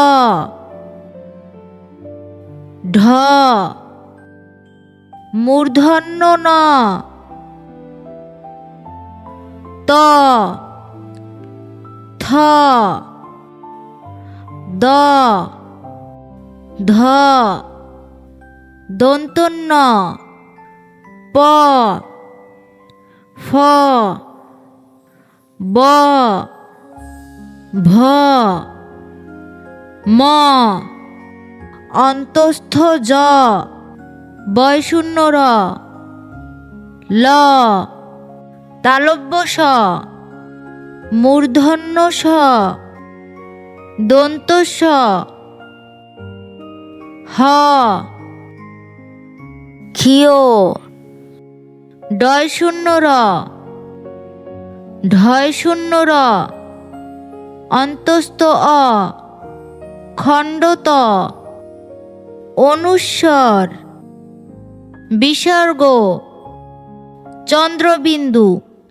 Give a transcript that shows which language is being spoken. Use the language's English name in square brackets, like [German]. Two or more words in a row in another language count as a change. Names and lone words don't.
[Bangla] ঢ, মূর্ধন্য ন, ত, থ, দ, ধ, দন্তন্য, প, ফ, ব, ভ, ম, অন্তস্থ জ, বয়শূন্য র, ল, তালব্য স, মূর্ধন্য স, দন্ত স, হ, ক্ষিয়, ডয়শূন্য র, ঢয়শূন্য র, অন্তস্থ অ, খণ্ডত, অনুস্বর, বিসর্গ, চন্দ্রবিন্দু।